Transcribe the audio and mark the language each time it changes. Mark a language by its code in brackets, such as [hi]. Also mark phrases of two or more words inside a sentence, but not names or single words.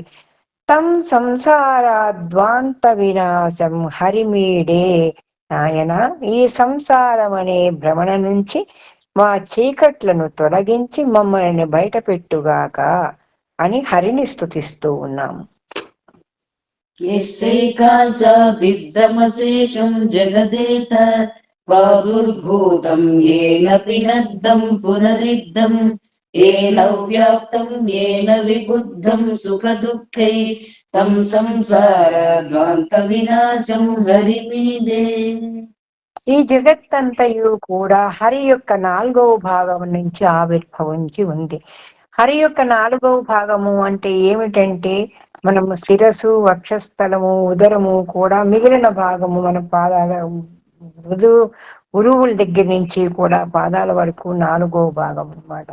[sa] తం సంసారాద్వాంత వినాశం హరిమీడే. [te] నాయన, ఈ సంసారం అనే భ్రమణ నుంచి మా చీకట్లను తొలగించి మమ్మల్ని బయట పెట్టుగాక అని హరిని స్తుతిస్తూ ఉన్నాము. [sa] यस्यैकांसादिदमशेषं जगदेत प्रादुर्भूतं येन पिनद्धं पुनरिद्धं येन व्याप्तं येन विबुद्धं सुखदुःखै तं संसारध्वान्तविनाशं हरिमीडे। [te] ఈ జగత్తంతయు కూడా హరి యొక్క 4వ భాగం నుంచి ఆవిర్భవించి ఉంది. హరి యొక్క 4వ భాగము అంటే ఏమిటంటే మనము శిరసు, వక్షస్థలము, ఉదరము కూడా మిగిలిన భాగము మన పాదాల ఉరువుల దగ్గర నుంచి కూడా పాదాల వరకు 4వ భాగం అన్నమాట.